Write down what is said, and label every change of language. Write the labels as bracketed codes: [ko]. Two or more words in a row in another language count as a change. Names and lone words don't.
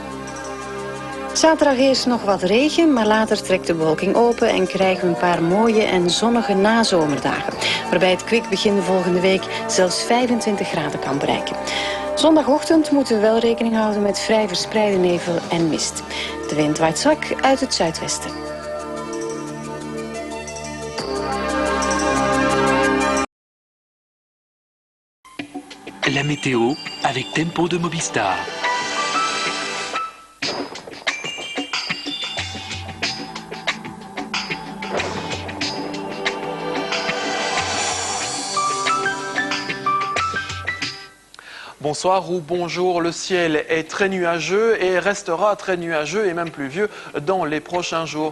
[nl] Zaterdag eerst nog wat regen, maar later trekt de bewolking open en krijgen we een paar mooie en zonnige nazomerdagen. Waarbij het kwik begin volgende week zelfs 25 graden kan bereiken. Zondagochtend moeten we wel rekening houden met vrij verspreide nevel en mist. De wind waait zwak uit het zuidwesten. [fr] La météo avec Tempo de Mobistar. Bonsoir ou bonjour, le ciel est très nuageux et restera très nuageux et même pluvieux dans les prochains jours.